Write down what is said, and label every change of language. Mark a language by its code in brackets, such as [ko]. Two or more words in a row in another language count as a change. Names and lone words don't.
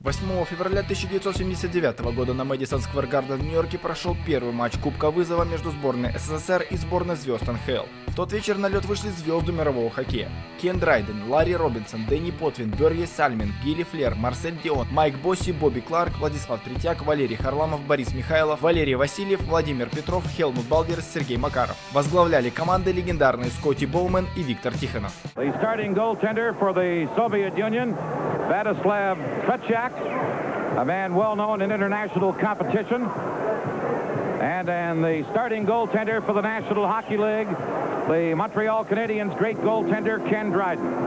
[ru] 8 февраля 1979 года на Мэдисон Сквер Гарден в Нью-Йорке прошел первый матч Кубка Вызова между сборной СССР и сборной звезд НХЛ. В тот вечер на лед вышли звезды мирового хоккея. Кен Драйден, Ларри Робинсон, Дэнни Потвин, Бörje Salming, Ги Лефлер, Марсель Дион, Майк Босси, Бобби Кларк, Владислав Третьяк, Валерий Харламов, Борис Михайлов, Валерий Васильев, Владимир Петров, Хелмут Балдерс, Сергей Макаров. Возглавляли команды легендарные Скотти Боумен и Виктор Тихонов. [en] A man well known in international competition, and the starting goaltender for the National Hockey League, the Montreal Canadiens' great goaltender Ken Dryden.